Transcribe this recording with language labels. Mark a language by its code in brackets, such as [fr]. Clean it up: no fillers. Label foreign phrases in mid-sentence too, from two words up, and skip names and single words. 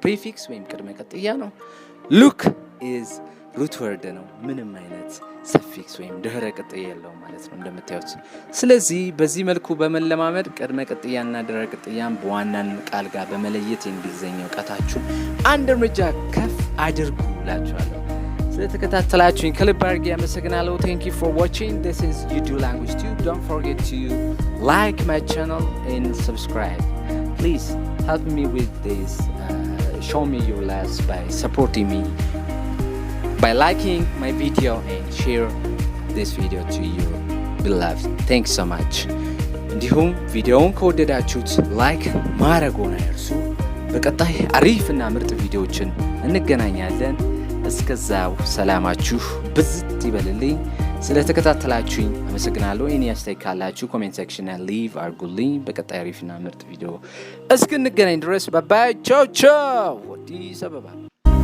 [am] prefix ወይም ቅድመ ቅጥያ ነው። [en] look is root word [am] ነው። ምንም አይነት suffix ወይም ድህረ ቅጥያ የለውም ማለት ነው እንደምታዩት። ስለዚህ በዚህ መልኩ በመለማመድ ቅድመ ቅጥያና ድህረ ቅጥያን በዋናን ቃል ጋር በመለየት የእንግሊዝኛ ዕውቀታችሁን አንድ እርምጃ ከፍ አድርጉ እላችኋለሁ። ስለተከታተላችሁኝ ከልብ አድርጌ አመሰግናለሁ። [en] Thank you for watching. This is Yidu Language Tube. Don't forget to like my channel and subscribe. Please help me with this. Show me your love by supporting me by liking my video and share this video to your beloved. Thanks so much. [am] እንዲሁም ቪዲዮውን ከወደዳችሁት ላይክ ማድረግዎን አይርሱ። በቀጣይ አሪፍና ምርጥ ቪዲዮዎችን እንገናኛለን። እስከዛው ሰላማችሁ ብዝት ይበልልኝ። ስለተከታተላችሁኝ አመሰግናለሁ። እኔ አስተያየት ካላችሁ [en] comment section [am] ላይ ሊቭ አድርጉልኝ። በቀጣይ አሪፍና ምርጥ ቪዲዮ እስክንገናኝ ድረስ ባይ ቻው ቻው። አዲስ አበባ